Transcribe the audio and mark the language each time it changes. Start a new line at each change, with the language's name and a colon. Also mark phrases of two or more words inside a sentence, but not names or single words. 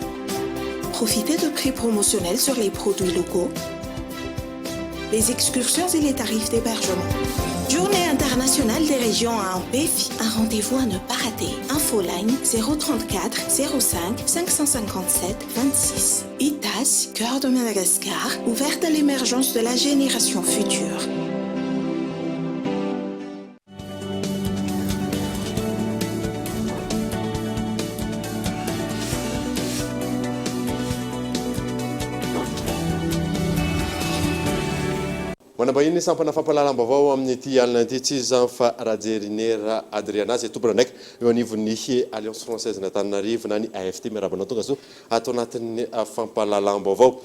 French: Profitez de prix promotionnels sur les produits locaux, les excursions et les tarifs d'hébergement. Journée internationale des régions à Ampéfi, un rendez-vous à ne pas rater. Infoline 034 05 557 26. ITAS, cœur de Madagascar, ouverte à l'émergence de la génération future.
Malagasy: Manambahiny sampana fampalalam-baovao amin'ny ity alina ity tsy izany fa Rajerinera Adriana izay tompona ndraiky eo anivon'ny Alliance Française n'Antananarivo na ny AFT miarabanao tonga so atao anatin'ny fampalalam-baovao.